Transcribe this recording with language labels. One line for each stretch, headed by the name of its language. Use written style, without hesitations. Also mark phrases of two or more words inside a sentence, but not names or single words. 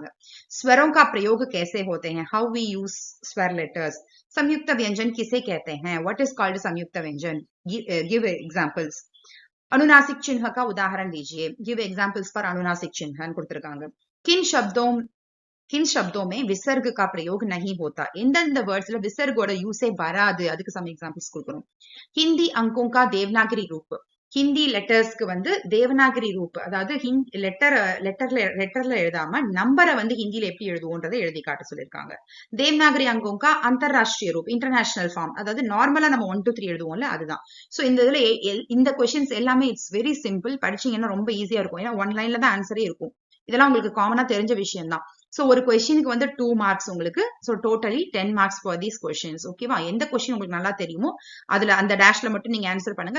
Hindi: स्वरों का प्रयोग कैसे होते हैं?
English: how we use स्वर letters.
Hindi: संयुक्त व्यंजन किसे कहते हैं?
English: what is called
Hindi: संयुक्त व्यंजन.
English: give examples.
Hindi: अनुनासिक चिन्ह का उदाहरण दीजिए.
English: give examples for
Hindi: अनुनासिक चिन्ह
English: கொடுத்திருக்காங்க.
Hindi: किन शब्दों में विसर्ग का प्रयोग नहीं होता.
Tamil: எந்தெந்த வேர்ட்ஸ்ல விசர்கோட யூஸே வராது, அதுக்கு
English: some examples
Tamil: கொடுக்கணும்.
Hindi: ஹிந்தி अंकों का देवनागरी रूप.
Tamil: ஹிந்தி லெட்டர்ஸ்க்கு வந்து
Hindi: देवनागरी रूप,
Tamil: அதாவது லெட்டர்ல எழுதாம நம்பரை வந்து ஹிந்தியில எப்படி எழுதுவோன்றதை எழுதி காட்ட சொல்லியிருக்காங்க.
Hindi: தேவநாகரி अंकों का अंतरराष्ट्रीय रूप,
English: international form,
Tamil: அதாவது நார்மலா நம்ம 1 2 3 எழுதுவோம்ல அதுதான். சோ இந்த இதுல இந்த क्वेश्चंस எல்லாமே
English: it's very simple.
Tamil: படிச்சீங்கன்னா ரொம்ப ஈஸியா இருக்கும். ஏன்னா 1 லைன்ல தான் ஆன்சரே இருக்கும். இதெல்லாம் உங்களுக்கு காமனா தெரிஞ்ச விஷயம் தான். சோ ஒரு क्वेश्चனுக்கு வந்து 2 மார்க்ஸ் உங்களுக்கு. சோ
English: totally 10 marks for these questions.
Tamil: ஓகேவா? எந்த क्वेश्चन உங்களுக்கு நல்லா தெரியுமோ அதுல அந்த டேஷ்ல மட்டும் நீங்க ஆன்சர் பண்ணுங்க.